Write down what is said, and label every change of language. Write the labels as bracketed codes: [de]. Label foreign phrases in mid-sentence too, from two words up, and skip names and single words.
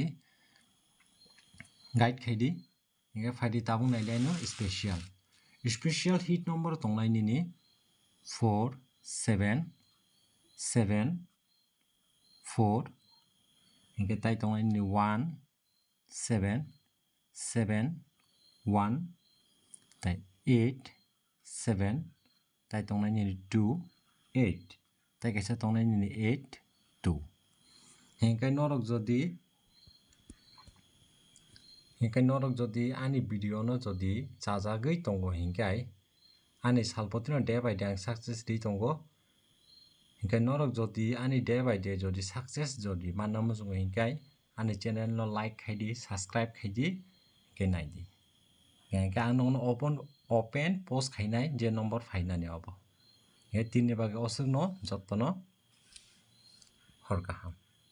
[trp] guide khaidi hingke faidi tabung nailai no [en] special heat number [trp] tongnai nini 4 7 7 4 hingke tai tongnai nini 1 7 7 1 tai 8 7 tai tongnai nini 2 8 tai kaisa tongnai nini 8 2 hingke norok jodi ani video no jodi chajagoi tongo hingkai ani salpoti no [en] day by day [trp] ang success rwi tongo hingke norok jodi ani [en] day by day [trp] jodi success jodi manna muchungo hingkai ani channel no like khaidi subscribe khaidi hingke naidi hingke ang no [en] open post [trp] khainai je number phainani obo he tinni bagui osuk no jotono hor kaham।